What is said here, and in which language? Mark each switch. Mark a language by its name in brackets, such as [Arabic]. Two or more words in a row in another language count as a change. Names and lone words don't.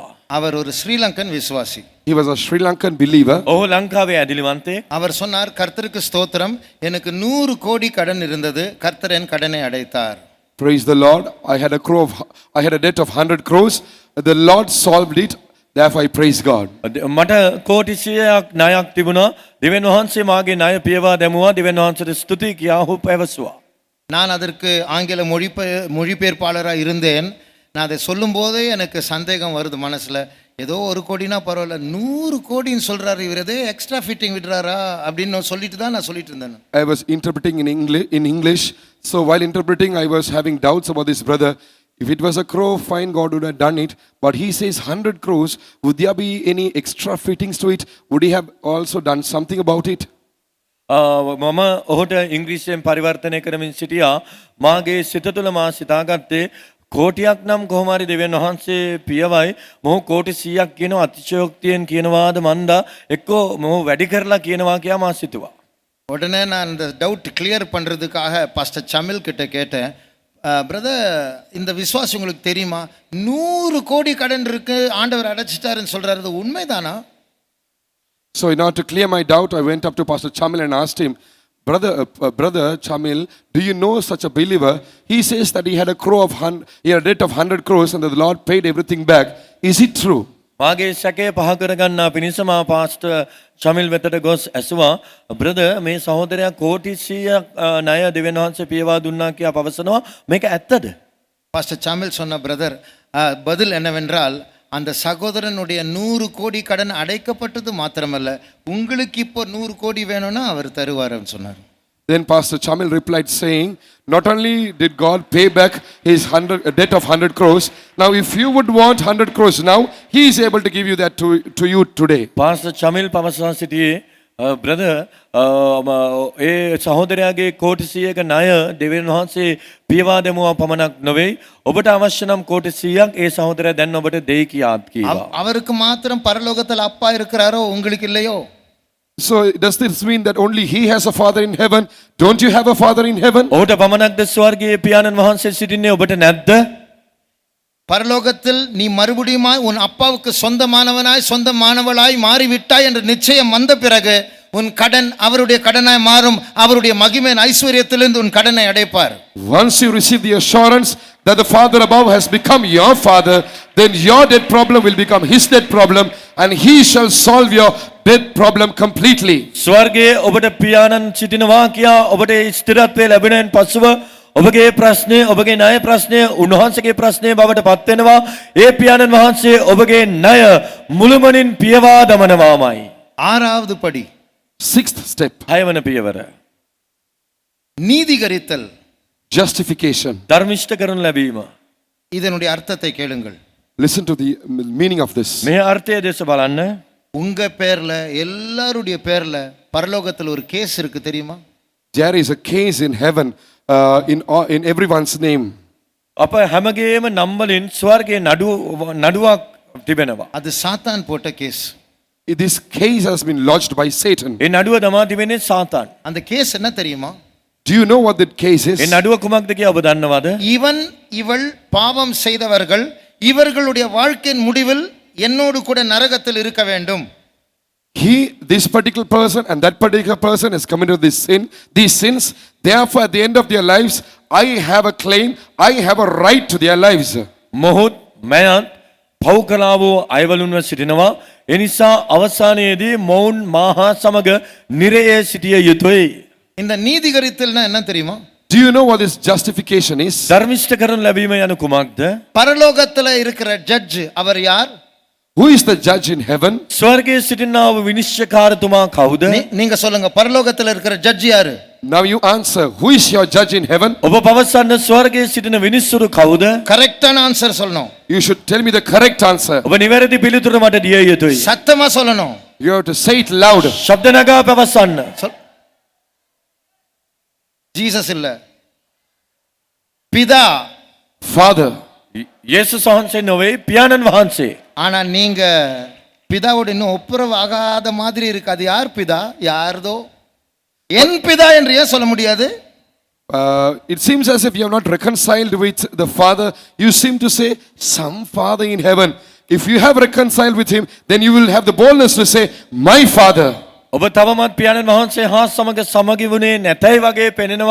[Tamil] அவர் ஒரு ஸ்ரீலங்கன் விசுவாசி. [English] He was a Sri Lankan believer. [Sinhala] ඔහු ලංකාවේ ඇදිලිවන්තයෙක්. [Tamil] அவர் சொன்னார், கர்த்தருக்கு ஸ்தோத்திரம், எனக்கு 100 கோடி கடன் இருந்தது, கர்த்தர் என் கடனை அடைத்தார். [English] Praise the Lord. I had a debt of 100 crores. The Lord solved it. Therefore, I praise God. [Sinhala] මට කෝටි 100ක් ණයක් තිබුණා. දෙවියන් වහන්සේ මාගේ ණය පියවා දැමුවා. දෙවියන් වහන්සේට ස්තුතියි කියා ඔහු පැවසුවා. [Tamil] நான் அதற்கு ஆங்கில மொழிபெயர்ப்பாளராக இருந்தேன். நான் அதை சொல்லும் போதே எனக்கு சந்தேகம் வருது மனசுல. ஏதோ 1 கோடினா பரவாயில்ல, 100 கோடின்னு சொல்றாரு, இவர் ஏதோ [English] extra fitting [Tamil] விடுறாரா அப்படின்னு சொல்லிட்டு தான் நான் சொல்லிட்டு இருந்தேன். [English] I was interpreting in English. So while interpreting, I was having doubts about this brother. If it was a crore, fine, God would have done it. But he says 100 crores. Would there be any extra fittings to it? Would he have also done something about it? [Sinhala] මම ඔහුට ඉංග්‍රීසියෙන් පරිවර්තනය කරමින් සිටියා. මාගේ සිත තුළ මා සිතාගත්තේ කෝටියක් නම් කොහොම හරි දෙවියන් වහන්සේ පියවයි. මොහු කෝටි 100ක් කියනවා අතිශයෝක්තියෙන් කියනවාද මන්දා එක්කෝ මොහු වැඩි කරලා කියනවා කියා මා සිතුවා. [Tamil] உடனே நான் இந்த [English] doubt clear [Tamil] பண்ணுறதுக்காக பாஸ்டர் சமில் கிட்ட கேட்டேன், பிரதர் இந்த விசுவாசி உங்களுக்கு தெரியுமா, 100 கோடி கடன் இருக்கு ஆண்டவர் அடைச்சிட்டாருன்னு சொல்றாரு, அது உண்மைதானா? [English] So in order to clear my doubt, I went up to Pastor Chamil and asked him, brother Chamil, do you know such a believer? He says that he had a debt of 100 crores and that the Lord paid everything back. Is it true? [Sinhala] මාගේ සැකය පහ කරගන්නා පිණිස මා පාස්ටර් චමිල් වෙතට ගොස් ඇසුවා, බ්‍රදර් මේ සහෝදරයා කෝටි 100ක් ණය දෙවියන් වහන්සේ පියවා දුන්නා කියා පවසනවා, මේක ඇත්තද? [Tamil] பாஸ்டர் சாமில் சொன்ன பிரதர் பதில் என்னவென்றால், அந்த சகோதரனுடைய 100 கோடி கடன் அடைக்கப்பட்டது மாத்திரமல்ல, உங்களுக்கு இப்போ 100 கோடி வேணும்னா அவர் தருவாருன்னு சொன்னார். [English] Then Pastor Chamil replied saying, not only did God pay back his debt of 100 crores, now if you would want 100 crores now, he is able to give you that to you today. [Sinhala] පාස්ටර් චමිල් පවසා සිටියේ බ්‍රදර් ඒ සහෝදරයාගේ කෝටි 100ක ණය දෙවියන් වහන්සේ පියවා දෙමුවා පමණක් නොවේ, ඔබට අවශ්‍ය නම් කෝටි 100ක් ඒ සහෝදරයා දැන් ඔබට දෙයි කියාත් කීවා. [Tamil] அவருக்கு மாத்திரம் பரலோகத்தில் அப்பா இருக்கிறாரோ, உங்களுக்கு இல்லையோ? [English] So does this mean that only he has a father in heaven? Don't you have a father in heaven? [Sinhala] ඔහුට පමණක්ද ස්වර්ගයේ පියාණන් වහන්සේ සිටින්නේ, ඔබට නැද්ද? [Tamil] பரலோகத்தில் நீ மறுபடியுமாய் உன் அப்பாவுக்கு சொந்தமானவனாய் சொந்தமானவளாய் மாறிவிட்டாய் என்ற நிச்சயம் வந்த பிறகு உன் கடன் அவருடைய கடனாய் மாறும். அவருடைய மகிமையின் ஐஸ்வர்யத்திலிருந்து உன் கடனை அடைப்பார். [English] Once you receive the assurance that the Father above has become your father, then your debt problem will become his debt problem, and he shall solve your debt problem completely. [Sinhala] ස්වර්ගයේ ඔබට පියාණන් සිටිනවා කියා ඔබට ස්ථිරත්වය ලැබෙනෙන් පසුව ඔබගේ ප්‍රශ්නේ, ඔබගේ ණය ප්‍රශ්නය උන්වහන්සේගේ ප්‍රශ්නය බවට පත් වෙනවා. ඒ පියාණන් වහන්සේ ඔබගේ ණය මුළුමනින් පියවා දමනවාමයි. [Tamil] ஆறாவது படி, [English] 6th step, [Sinhala] 6 වන පියවර [Tamil] நீதிகரித்தல். [English] justification. [Sinhala] ධර්මිෂ්ඨ කරනු ලැබීම. [Tamil] இதனுடைய அர்த்தத்தை கேளுங்கள். [English] Listen to the meaning of this. [Sinhala] මේ අර්ථය දෙස බලන්න. [Tamil] உங்க பேர்ல எல்லாருடைய பேர்ல பரலோகத்தில் ஒரு கேஸ் இருக்கு, தெரியுமா? [English] There is a case in heaven in everyone's name. [Sinhala] අප හැමගේම නම් වලින් ස්වර්ගයේ නඩුවක් තිබෙනවා. [Tamil] அது சாத்தான் போட்ட கேஸ். [English] This case has been lodged by Satan. [Sinhala] ඒ නඩුව දමා තිබෙන්නේ සාතාන්. [Tamil] அந்த கேஸ் என்ன தெரியுமா? [English] Do you know what that case is? [Sinhala] ඒ නඩුව කුමක්ද කියලා ඔබ දන්නවද? [Tamil] இவன் இவள் பாவம் செய்தவர்கள் இவர்களுடைய வாழ்க்கையின் முடிவில் என்னோடு கூட நரகத்தில் இருக்க வேண்டும். [English] This particular person and that particular person has committed these sins. Therefore, at the end of their lives, I have a claim, I have a right to their lives. [Sinhala] මොහොත් මයත් පව් කළා වූ අයවලුන්ව සිටිනවා. ඒ නිසා අවසානයේදී මොවුන් මාහා සමග නිරයේ සිටිය යුතුයි. [Tamil] இந்த நீதிகரித்தல்னா என்ன தெரியுமா? [English] Do you know what this justification is? [Sinhala] ධර්මිෂ්ඨ කරනු ලැබීම යනු කුමක්ද? [Tamil] பரலோகத்தில் இருக்கிற ஜட்ஜ் அவர் யார்? [English] Who is the judge in heaven? [Sinhala] ස්වර්ගයේ සිටිනා වූ විනිශ්චයකාරතුමා කවුද? [Tamil] நீங்க சொல்லுங்க, பரலோகத்தில் இருக்கிற ஜட்ஜ் யாரு? [English] Now you answer. Who is your judge in heaven? [Sinhala] ඔබ පවසන්න ස්වර්ගයේ සිටින විනිස්සුරු කවුද? [Tamil] கரெக்டான ஆன்சர் சொல்லணும். [English] You should tell me the correct answer. [Sinhala] ඔබ නිවැරදි පිළිතුර මට දිය යුතුයි. [Tamil] சத்தமா சொல்லணும். [English] You have to say it loud. [Sinhala] ශබ්ද නගා පවසන්න. [Tamil] ஜீசஸ் இல்ல, பிதா. [English] Father. [Sinhala] යේසුස් වහන්සේ නොවේ, පියාණන් වහන්සේ. [Tamil] ஆனா நீங்க பிதாவோட இன்னும் ஒப்புரவு ஆகாத மாதிரி இருக்கு. அது யார் பிதா? யார்தோ என் பிதா என்று ஏன் சொல்ல முடியாது? [English] It seems as if you have not reconciled with the Father. You seem to say, some Father in heaven. If you have reconciled with him, then you will have the boldness to say, my Father. [Sinhala] ඔබ තවමත් පියාණන් වහන්සේ හා සමග සමගි වුණේ නැතයි වගේ පෙනෙනවා.